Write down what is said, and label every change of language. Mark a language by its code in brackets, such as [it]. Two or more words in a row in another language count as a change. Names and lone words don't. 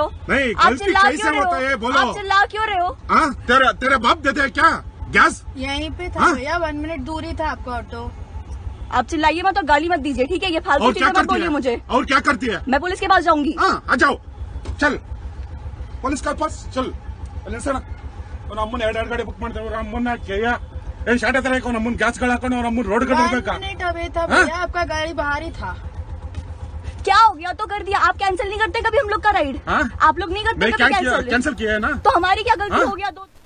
[hi] नहीं, गलती कैसे होता है बोलो। आप चिल्ला क्यों रहे हो? हाँ, तेरे बाप देते हैं क्या गैस? यहीं पे था भैया, 1 मिनट दूर ही था आपका ऑटो। आप चिल्लाइए मत और गाली मत दीजिए, ठीक है? ये फालतू चीजें मत बोलिए मुझे। और क्या करती है? मैं पुलिस के पास जाऊंगी। हाँ, आ जाओ, चल पुलिस के पास चल। [kn] ನಮ್ಮನ್ನ 2 ಗಾಡಿ ಬುಕ್ ಮಾಡ್ತೇವೆ, ನಮ್ಮನ್ನ ಏನ್ ಶಾಟ ತರ ನಮ್ಮನ್ನ ಗ್ಯಾಸ್ ಗಳು ಹಾಕೊಂಡು ನಮ್ಮನ್ನ ರೋಡ್ ಗಳು ಇರ್ಬೇಕಾ? [hi] 1 मिनट अवे था भैया, आपका गाड़ी बाहर ही था। क्या हो गया तो कर दिया। आप कैंसिल नहीं करते कभी हम लोग का राइड? आप लोग नहीं करते कभी कैंसिल? कैंसिल किया है ना? तो हमारी क्या गलती हो गया?